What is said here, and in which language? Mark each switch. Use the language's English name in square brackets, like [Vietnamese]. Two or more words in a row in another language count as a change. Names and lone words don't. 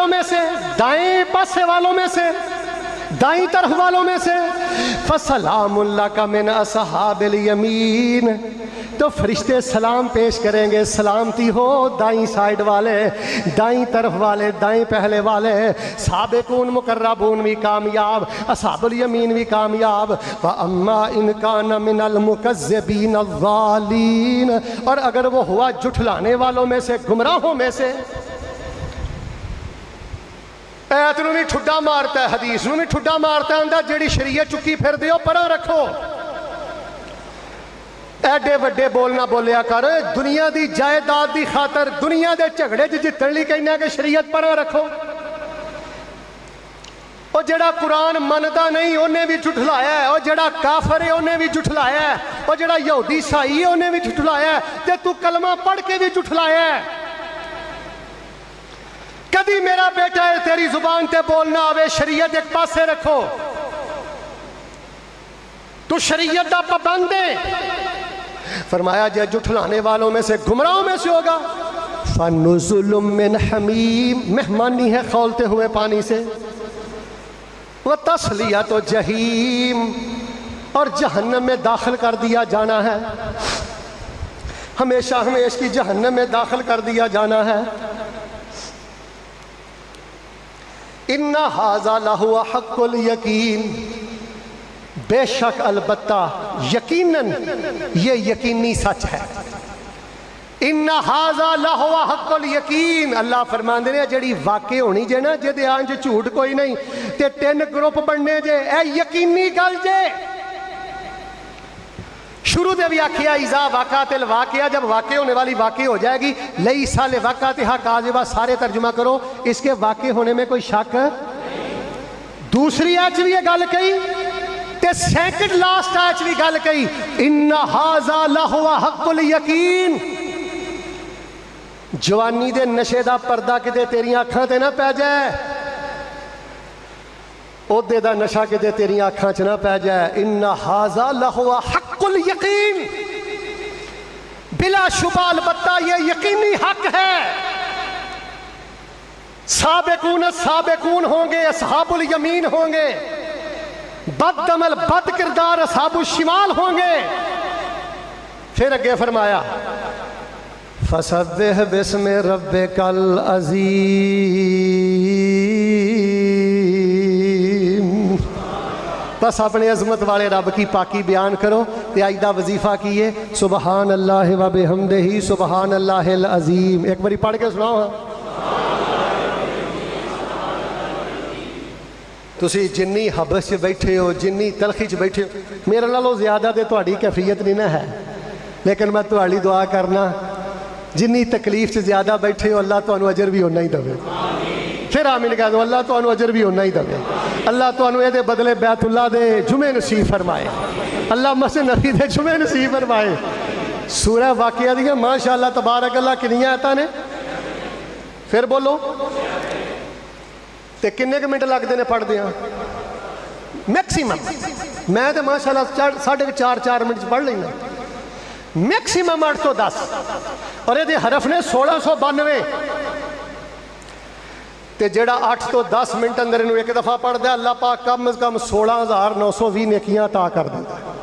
[Urdu] میں سے، دائیں پاسے والوں میں سے، دائیں طرف والوں میں سے، [Arabic] فَسَلَامٌ لَكَ مِنْ أَصْحَابِ الْيَمِينِ، [Urdu] تو فرشتے سلام پیش کریں گے، سلامتی ہو دائیں سائڈ والے، دائیں طرف والے، دائیں پہلے والے، [Arabic] سابقون مقربون [Urdu] بھی کامیاب، [Arabic] اصحاب الیمین [Urdu] بھی کامیاب۔ [Arabic] وَأَمَّا إِنْ كَانَ مِنَ الْمُكَذِّبِينَ الضَّالِّينَ، [Urdu] اور اگر وہ ہوا جھٹلانے والوں میں سے، [Punjabi] گمراہوں میں سے، ایت نو بھی ٹھڈا مارتا ہے، حدیث نو بھی ٹھڈا مارتا ہے، اندر جیڑی شریعت چکی پھر دیو پرا رکھو، ایڈے وڈے بولنا بولیا کر، دنیا دی جائیداد دی خاطر دنیا دے جھگڑے جتن لی کہنا کہ شریعت پرا رکھو۔ اور جڑا قرآن مندا نہیں انہیں بھی جھٹلایا ہے، اور جڑا کافر ہے انہیں بھی جھٹلایا ہے، اور جڑا یہودی عیسائی ہے انہیں بھی جھٹلایا ہے، تے تو کلمہ پڑھ کے بھی جھٹلایا ہے۔ کدی میرا بیٹا ہے تیری زبان تے بولنا آوے، شریعت ایک پاسے رکھو، تو شریعت دا پابند ہے۔ فرمایا جے جھٹلانے والوں میں سے، گمراہوں میں سے ہوگا، [Arabic] فَنُزُلٌ مِّنْ حَمِيمٍ، [Urdu] مہمانی ہے کھولتے ہوئے پانی سے، [Arabic] وَتَصْلِيَةُ جَحِيمٍ، [Urdu] اور جہنم میں داخل کر دیا جانا ہے، ہمیشہ ہمیش کی جہنم میں داخل کر دیا جانا ہے۔ [Arabic] إِنَّ هَذَا لَهُوَ حَقُّ الْيَقِينِ، [Urdu] بے شک البتہ یقیناً یہ یقینی سچ ہے۔ [Arabic] إِنَّ هَذَا لَهُوَ حَقُّ الْيَقِينِ، [Punjabi] اللہ فرماندے نے جڑی واقع ہونی جے نا، جے دے آنج جھوٹ کوئی نہیں، تے 3 گروپ بننے جے، اے یقینی گل جے۔ شروع دے بھی آکھیا [Arabic] اذا واقعات الواقعہ، [Urdu] جب واقع ہونے والی واقع ہو جائے گی، [Arabic] لیسا لواقعتھا کاذبہ، [Urdu] سارے ترجمہ کرو، اس کے واقع ہونے میں کوئی شک۔ [Punjabi] دوسری آیت بھی یہ گل کہی، تے سیکنڈ لاسٹ آیت بھی گل کہی، [Arabic] إِنَّ هَذَا لَهُوَ حَقُّ الْيَقِينِ، [Punjabi] جوانی دے نشے دا پردہ کدے تیری آنکھاں تے نہ پہ جائے، عہدے دا نشہ کدے تیری آنکھاں چ نہ پہ جائے۔ [Arabic] إِنَّ هَذَا لَهُوَ حَقُّ الْيَقِينِ، [Urdu] بلا شبہ البتہ یہ یقینی حق ہے۔ [Arabic] سابقون السابقون [Urdu] ہوں گے، [Arabic] اصحاب الیمین [Urdu] ہوں گے، بد عمل بد کردار [Arabic] اصحاب الشمال [Urdu] ہوں گے۔ پھر اگے فرمایا [Arabic] فَسَبِّحْ بِاسْمِ رَبِّكَ الْعَظِيمِ، [Urdu] بس اپنے عظمت والے رب کی پاکی بیان کرو۔ [Punjabi] تے آئیدہ وظیفہ کیے [Arabic] سبحان اللہ و بحمدہ سبحان اللہ العظیم، [Punjabi] ایک باری پڑھ کے سناؤ۔ ہاں تسی جنی حبس چ بیٹھے ہو، جنی تلخی چ بیٹھے ہو، میرے نالوں زیادہ تے تہاڈی کیفیت نہیں نہ ہے، لیکن میں تہاڈی دعا کرنا جنی تکلیف سے زیادہ بیٹھے ہو اللہ تانوں اجر بھی ہونا ہی دے. [Urdu] پھر آمین کہہ دو. [Punjabi] اللہ تانوں اجر بھی ہونا ہی دے. اللہ تانوں یہ بدلے بیت اللہ دے جمعے نصیب فرمائے. اللہ مسجد نبی دے جمعے نصیب فرمائے. سورہ واقعہ دیا ماشاءاللہ تبارک اللہ کنیاں آیتاں نے. پھر بولو تے کنے منٹ لگتے ہیں پڑھ دیا میکسیمم. میں تو ماشاءاللہ 4.5 منٹ پڑھ لینا میکسیمم 8 تو 10. اور یہ حرف نے 1692 تے جڑا 8 تو 10 منٹ اندر انہوں ایک دفعہ پڑھ دیا اللہ پاک کم از کم 16,920 نیکیاں عطا کر دیتا.